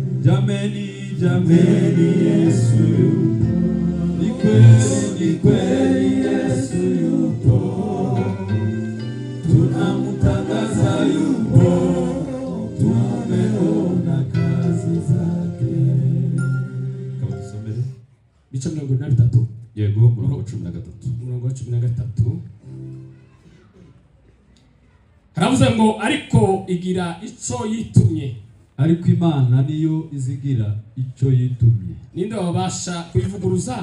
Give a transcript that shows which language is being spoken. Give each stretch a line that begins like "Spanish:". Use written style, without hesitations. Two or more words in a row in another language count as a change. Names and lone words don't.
Swahili: Jameni Yesu yupo, ni kweli Yesu yupo, tunamtangaza yupo, tumeona kazi zake. Kama tusomere
Kinyarwanda: bice 23. Yego murongo 13. Murongo 13. Haravuze ngo ariko igira ico yitumye. Ariko Imana niyo izigira icyo yitumye. Ninde wabasha kuyivuguruza?